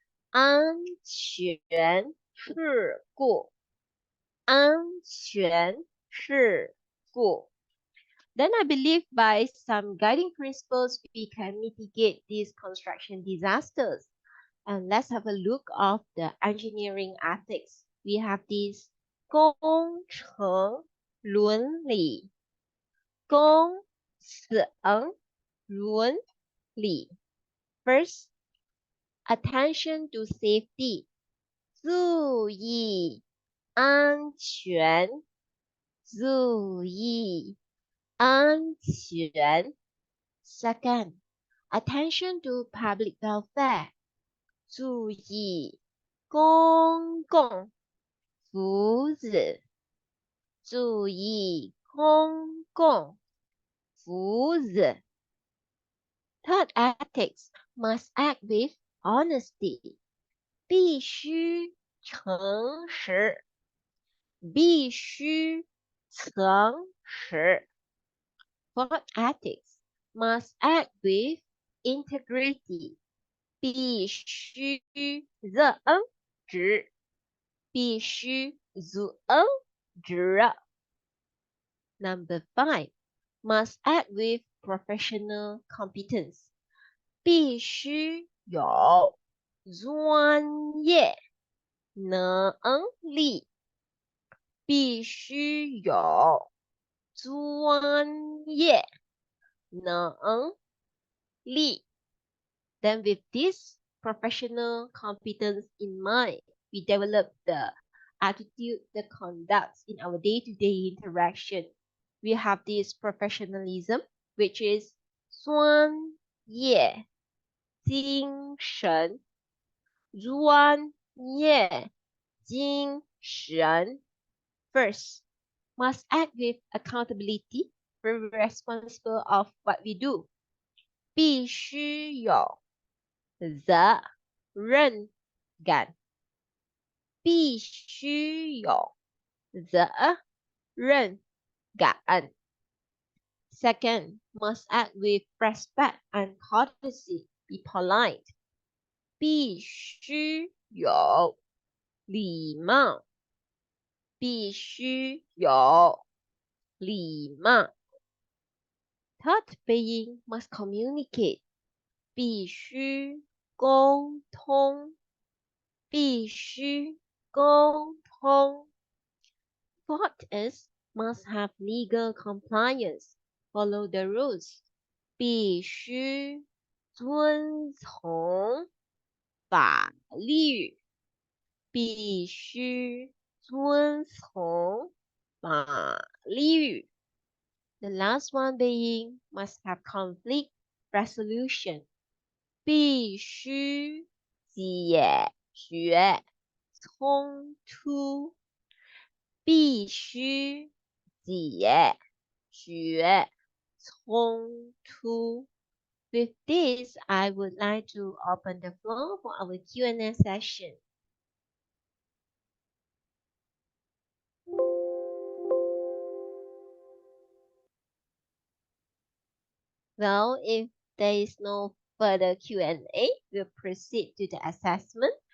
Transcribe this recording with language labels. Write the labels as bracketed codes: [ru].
[zh] 安全事故，安全事故。 [en] Then I believe by some guiding principles, we can mitigate these construction disasters. And let's have a look of the engineering ethics. We have this [zh] 工程伦理，工程伦理。 [en] First, attention to safety. [zh] 注意安全，注意安全。 [en] Second, attention to public welfare. [zh] 注意公共福祉，注意公共福祉。 [en] Third, ethics must act with honesty. [zh] 必须诚实，必须诚实。 [en] Fourth, ethics must act with integrity. [zh] 必须认直，必须认直。 [en] Number 5, must act with professional competence. [zh] 必须有专业能力，必须有专业能力。 [en] Then with this professional competence in mind, we develop the attitude, the conduct in our day-to-day interaction. We have this professionalism, which is [zh] 专业精神，专业精神。 [en] First, must act with accountability, very responsible of what we do. [zh] 必须有责任感，必须有责任感。 [en] Second, must act with respect and courtesy. Be polite. [zh] 必须有礼貌，必须有礼貌。 [en] Third, being must communicate. [zh] 必须沟通，必须沟通。 [en] Fourth is must have legal compliance. Follow the rules. [zh] 必须遵从法律，必须遵从法律。 [en] The last one being must have conflict resolution. [zh] 必须解决冲突，必须解决冲突。 [en] With this, I would like to open the floor for our Q&A session. Well, if there is no further Q&A, we'll proceed to the assessment.